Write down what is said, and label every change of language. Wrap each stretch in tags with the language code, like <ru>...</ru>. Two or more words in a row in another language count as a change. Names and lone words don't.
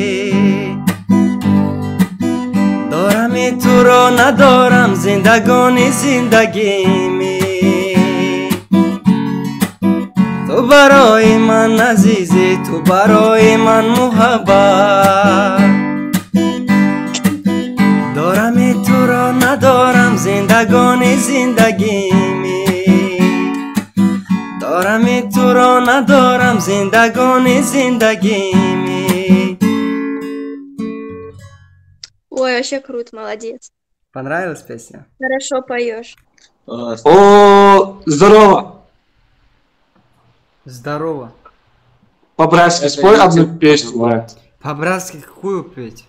<fa>دارم این تو رو ندارم زندگانی زندگیمی تو برای من عزیزی تو برای من محبت دارم این تو رو ندارم زندگانی زندگیمی دارم این تو رو ندارم زندگانی زندگیمی.</fa> <ru>Ой, вообще круто, молодец. Понравилась песня? Хорошо поешь. О, здорово. Здорово. По-братски спой одну песню, брат. По-братски какую петь?</ru>